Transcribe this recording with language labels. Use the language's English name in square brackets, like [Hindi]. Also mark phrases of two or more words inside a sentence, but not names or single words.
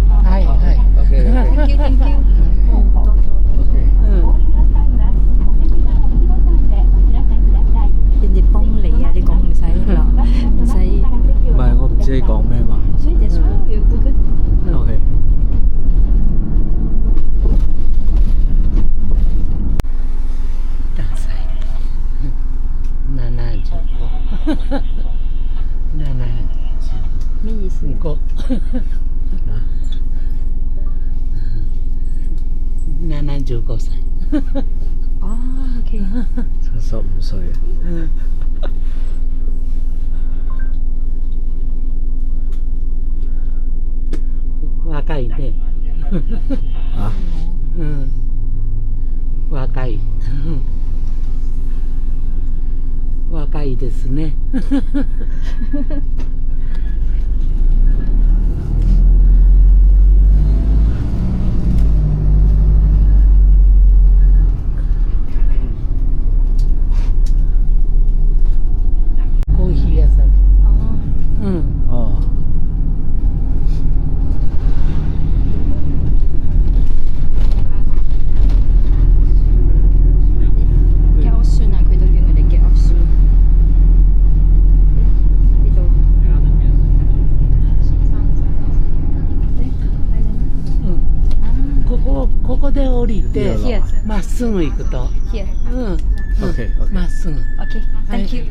[Japanese] はいはい。 [English] OK， Thank you。 [Cantonese] 人哋幫你啊，你講唔使啦，唔使。唔係我唔知你講咩嘛。所以就所有嘅。 OK。咩意思？個75歳。哦，OK。 75歲啊。 [Japanese] 若いね。 [Cantonese] 啊？ [Japanese] 若い。若いですね。コーヒー屋さん。 [Cantonese] 哦。 [English] get off soon 啊！ [Cantonese] 佢都叫我哋 [English] get off soon。 [Cantonese] 呢度。 [Japanese] ここで降りて [English] Here。 [Japanese] まっすぐ行くと。 [English] Here。 OK， [Japanese] まっすぐ。 [English] OK。Thank you。